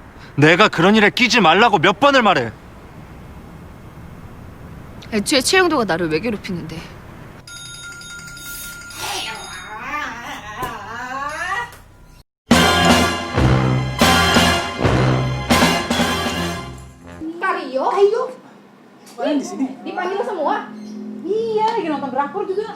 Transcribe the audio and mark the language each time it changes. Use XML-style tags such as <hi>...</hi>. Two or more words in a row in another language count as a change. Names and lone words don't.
<ko>내가 그런 일에 끼지 말라고 몇 번을 말해. 애초에 최영도가 나를 왜 괴롭히는데?</ko> <id>Kario, Ayo. Kalian di sini? dipanggil semua. Iya, lagi nonton drakor juga.</id>